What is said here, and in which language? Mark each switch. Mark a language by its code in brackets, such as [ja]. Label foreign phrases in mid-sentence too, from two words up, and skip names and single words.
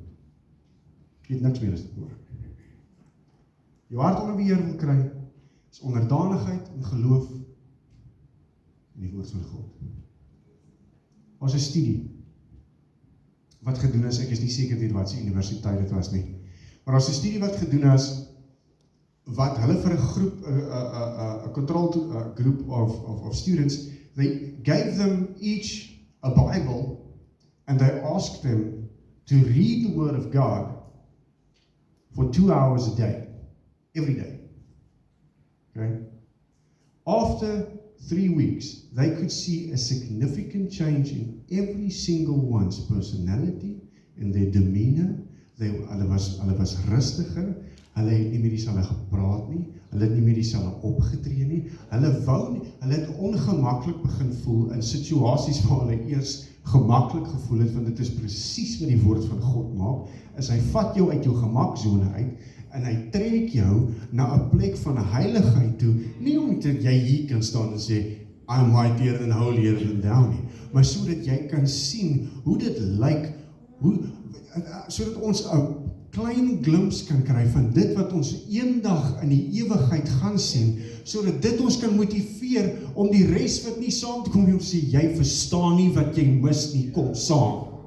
[af] Jy het niks meer as dit nodig. Jou hart onder beheer wil kry, is onderdanigheid en geloof in die woord van God. Ons 'n studie wat gedoen is, ek is nie seker deur wat se universiteit dit was nie. Maar daar's 'n studie wat gedoen is, wat hulle vir 'n groep, 'n [en] controlled group of students, they gave them each a Bible, and they asked them to read the Word of God for 2 hours a day, every day. Okay? After 3 weeks, they could see a significant change in every single one's personality, in their demeanor. [af] Hulle was rustiger, hulle het nie meer dieselfde gepraat nie, hulle het nie meer dieselfde opgetree nie, hulle het ongemaklik begin voel in situasies waar hulle eers gemaklik gevoel het, want dit is presies wat die woord van God maak, is hy vat jou uit jou gemaksone uit, en hy trek jou na 'n plek van heiligheid toe, nie omdat jy hier kan staan en sê, [en] I'm mightier than holier than thou [af] nie, maar sodat jy kan sien hoe dit lyk, sodat ons 'n klein glimps kan kry van dit wat ons eendag in die ewigheid gaan sien, sodat dit ons kan motiveer om die res wat nie saam te kom nie, om te sê, jy verstaan nie wat jy mis nie, kom saam.